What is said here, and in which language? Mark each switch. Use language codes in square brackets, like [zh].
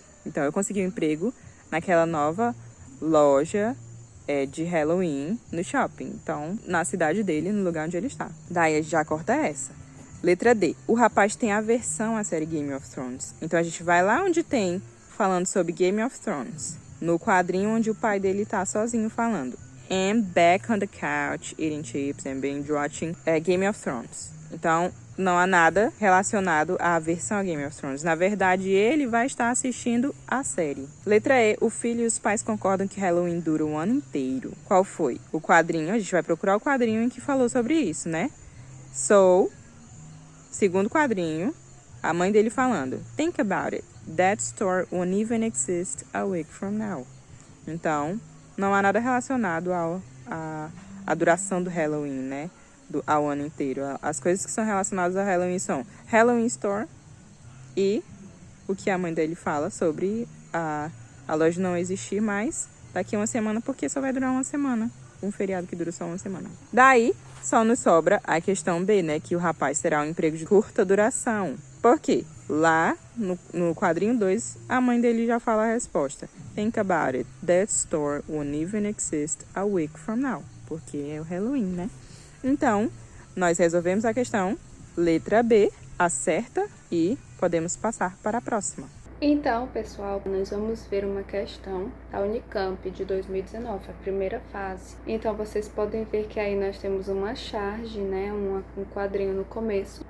[pt] Então eu consegui um emprego naquela nova loja de Halloween no shopping. Então, na cidade dele, no lugar onde ele está. Daí a gente já corta essa. Letra D. O rapaz tem aversão à série Game of Thrones. Então a gente vai lá onde tem falando sobre Game of Thrones. No quadrinho onde o pai dele tá sozinho falando. [en] I'm back on the couch, eating chips and binge watching Game of Thrones. [pt] Então, não há nada relacionado à aversão a Game of Thrones. Na verdade, ele vai estar assistindo a série. Letra E. O filho e os pais concordam que Halloween dura o ano inteiro. Qual foi? O quadrinho, a gente vai procurar o quadrinho em que falou sobre isso, né? So, segundo quadrinho, a mãe dele falando. [en] Think about it. That store won't even exist a week from now. [pt] Então, não há nada relacionado à duração do Halloween, né? Ao ano inteiro. As coisas que são relacionadas ao Halloween são Halloween Store e o que a mãe dele fala sobre a loja não existir mais daqui a uma semana, porque só vai durar uma semana. Um feriado que dura só uma semana. Daí, só nos sobra a questão B, né? Que o rapaz terá um emprego de curta duração. Por quê? Lá, no quadrinho 2, a mãe dele já fala a resposta. [en] Think about it. That store won't even exist a week from now. [pt] Porque é o Halloween, né? Então, nós resolvemos a questão. Letra B, acerta e podemos passar para a próxima. Então, pessoal, nós vamos ver uma questão da Unicamp de 2019, a primeira fase. Então, vocês podem ver que aí nós temos uma charge, né, um quadrinho no começo.